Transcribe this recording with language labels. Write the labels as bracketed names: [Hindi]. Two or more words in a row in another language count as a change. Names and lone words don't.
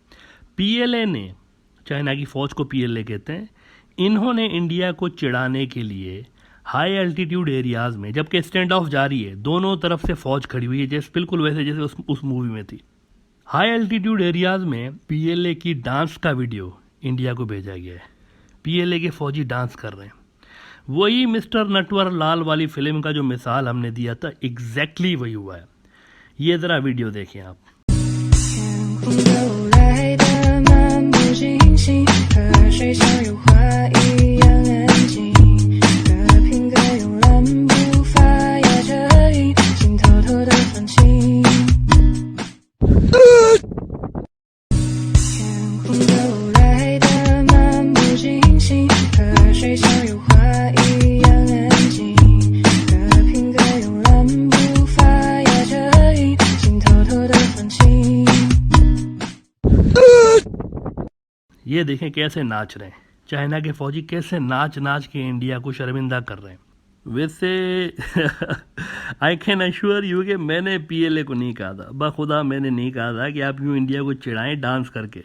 [Hindi] पीएलए ने, चाइना की फ़ौज को पीएलए कहते हैं, इन्होंने इंडिया को चिढ़ाने के लिए [English] high altitude areas [Hindi] में, जबकि [English] stand off [Hindi] जारी है, दोनों तरफ से फ़ौज खड़ी हुई है, जैसे बिल्कुल वैसे जैसे उस मूवी में थी, [English] high altitude areas [Hindi] में पीएलए की डांस का वीडियो इंडिया को भेजा गया है। पीएलए के फ़ौजी डांस कर रहे हैं, वही मिस्टर नटवर लाल वाली फिल्म का जो मिसाल हमने दिया था, एग्जैक्टली वही हुआ है। ये ज़रा वीडियो देखें आप। [Chinese] 天空流来的漫不经心，河水像油画一样安静，和平鸽慵懒步伐压着音，心偷偷的放晴。天空流来的漫不经心，河水像油画一样安静，和平鸽慵懒步伐压着音，心偷偷的放晴。 [Hindi] ये देखें कैसे नाच रहे हैं, चाइना के फौजी कैसे नाच नाच के इंडिया को शर्मिंदा कर रहे हैं। वैसे [English] I can assure you [Hindi] कि मैंने पीएलए को नहीं कहा था, बखुदा मैंने नहीं कहा था कि आप यूँ इंडिया को चिढ़ाएं डांस करके।